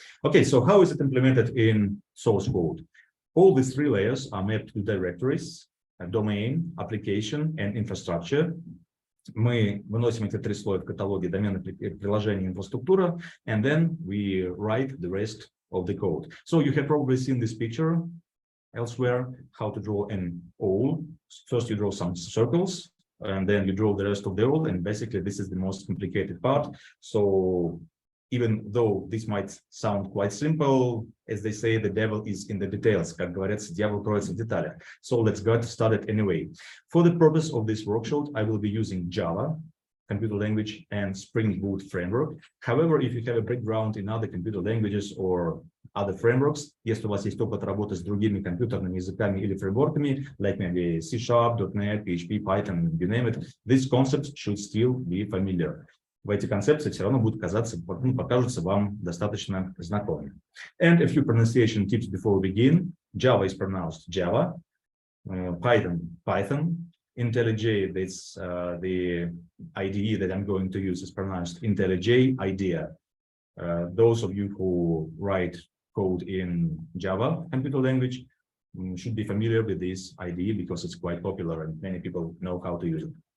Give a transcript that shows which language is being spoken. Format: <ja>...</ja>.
<en>Okay, so how is it implemented in source code? All these three layers are mapped to directories, domain, application, and infrastructure.</en> <ru>Мы выносим эти три слоя в каталоге доменных приложений инфраструктура,</ru> <en>and then we write the rest of the code. So you have probably seen this picture elsewhere, how to draw an owl. First you draw some circles, and then you draw the rest of the owl, and basically this is the most complicated part. So even though this might sound quite simple, as they say, the devil is in the details.</en> <ru>Как говорится, дьявол кроется в деталях.</ru> <en>So let's get started anyway. For the purpose of this workshop, I will be using Java, computer language, and Spring Boot framework. However, if you have a background in other computer languages or other frameworks,</en> <ru>если у вас есть опыт работы с другими компьютерными языками или фреймворками,</ru> <en>like maybe C#, .NET, PHP, Python, you name it, these concepts should still be familiar.</en> <ru>Эти концепции все равно будут покажутся вам достаточно знакомыми.</ru> <en>And a few pronunciation tips before we begin. Java is pronounced Java, Python. IntelliJ, that's the IDE that I'm going to use, is pronounced IntelliJ IDEA. Those of you who write code in Java computer language should be familiar with this IDE because it's quite popular and many people know how to use it.</en>